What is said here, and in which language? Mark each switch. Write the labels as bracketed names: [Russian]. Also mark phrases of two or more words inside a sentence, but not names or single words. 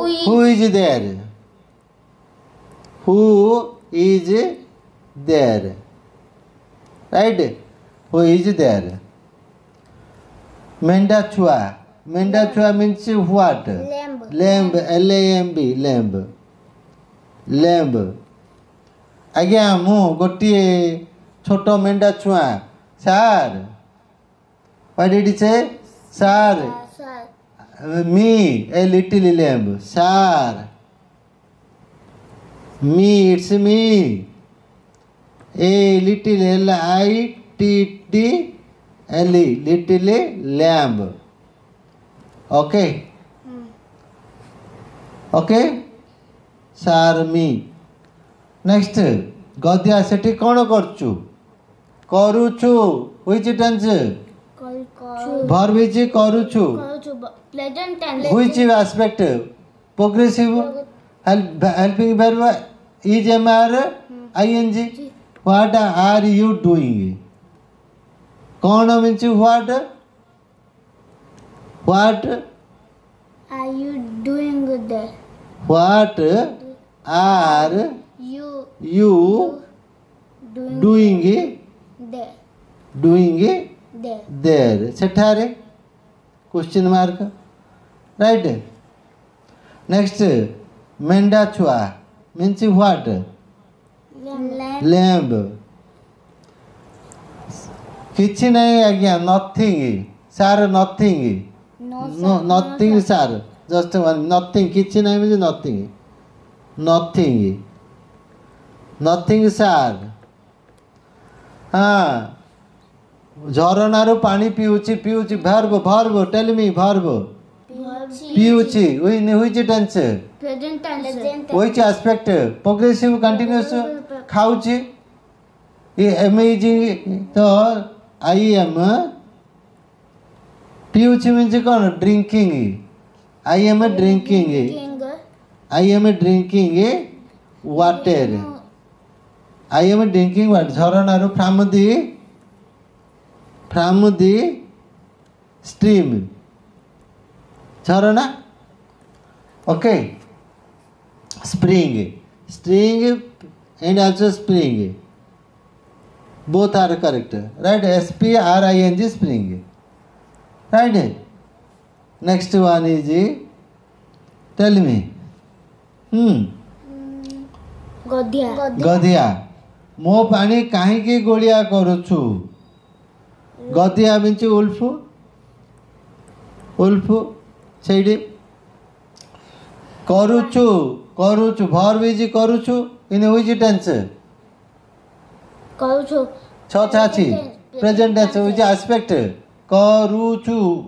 [English] is there? Who is there? Right? Who is there? [Odia] ମେଣ୍ଢା ଛୁଆ. ମେଣ୍ଢା ଛୁଆ [English] means what? Lamb. Lamb. LAMB. Lamb. Lamb. [Odia] Aଜ୍ଞା ମୁଁ ଗୋଟିଏ ଛୋଟ ମେଣ୍ଢା ଛୁଆ ସାର୍. [English] What did he say? Sir. Me, a little lamb. Sir. Me, it's me. A little LITTL, little lamb. Okay? Okay? Sir, me. Next. [Odia] Gadhya ସେଠି କ'ଣ କରୁଛୁ? କରୁଛୁ. [English] Which tense? Verb is କରୁଛୁ. Present tense. Which aspect? Progressive. Helping verb is MR ING. What are you doing? କ'ଣ means what? What Are you doing there? What are You you doing there? there? ସେଠାରେ question mark. Right? Next, [Odia] ମେଣ୍ଢା ଛୁଆ [English] means what? Lamb. [Odia] କିଛି ନାହିଁ ଆଜ୍ଞା. [English] nothing. Sir, nothing. No, nothing, sir. Just one. Nothing. [Odia] କିଛି ନାହିଁ [English] means nothing. Nothing, sir. [Odia] ଝରଣାରୁ ପାଣି ପିଉଛି. [English] verb. Tell me verb. ପିଉଛି. which tense? Present tense. which aspect? Progressive, continuous. ଖାଉଛି. amazing. ତ I am ପିଉଛି means କ'ଣ? drinking. I am drinking water. I am drinking water. ଝରଣାରୁ from the stream. ଝରଣା. Okay. Spring and also spring. Both are correct. Right? SPRING, spring. Right? Next one is, tell me. Gadhya. [Odia] ମୋ ପାଣି କାହିଁକି ଗୋଳିଆ କରୁଛୁ? [English] Gadhya means wolf. Wolf. Say Koruchu. Koruchu. Verb is koruchu. In which tense? Koruchu. Chochachi. Present tense. Which aspect? Koruchu.